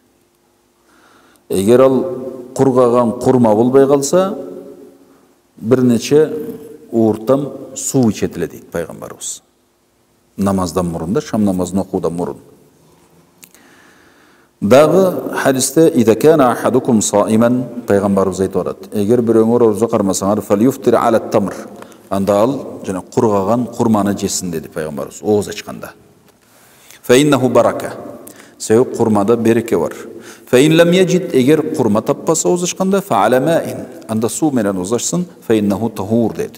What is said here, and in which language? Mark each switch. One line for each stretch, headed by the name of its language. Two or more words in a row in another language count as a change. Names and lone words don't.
Kyrgyz: Эгер ал кургаган курма болбой калса, бир нече ууртам суу ичет эле дейт пайгамбарыбыз. Намаздан мурун да, шам намазын окуудан мурун. Дагы хадисте
Arabic: "إذا كان أحدكم صائما"
Kyrgyz: пайгамбарыбыз айтып атат. Эгер бирөөңөр орозо кармасаңар,
Arabic: "فليفطر على تمر",
Kyrgyz: анда ал жана кургаган курманы жесин деди пайгамбарыбыз ооз ачканда.
Arabic: "فإنه بركة",
Kyrgyz: себеби курмада береке бар.
Arabic: "فإن لم يجد",
Kyrgyz: эгер курма таппаса ооз ачканда,
Arabic: "فعلى ماء",
Kyrgyz: анда суу менен ооз ачсын,
Arabic: "فإنه طهور"
Kyrgyz: деди.